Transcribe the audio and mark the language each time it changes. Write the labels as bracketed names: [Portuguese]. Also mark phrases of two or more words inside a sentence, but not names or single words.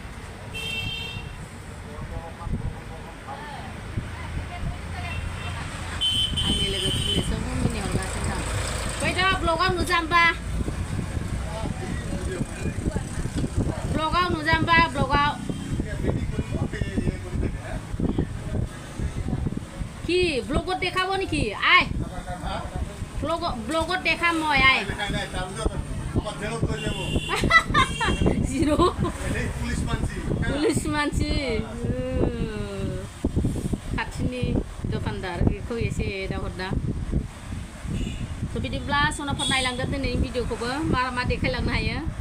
[Bodo] आंनि लोगोफोरनिसो मिनिहरगासिनो दं फैदो ब्लगाव नुजाम्बा ब्लगाव [Assamese] কি ব্লগত দেখাব নেকি আই ব্লগত দেখাম মই আই জিৰ' [Bodo] पुलिस मानसि खाथिनि दखानदार बेखौ एसे दाहरना थ' बिदिब्ला सनाफोर नायलांगोन दिनैनि भिडिअखौबो मा देखायलांनो हायो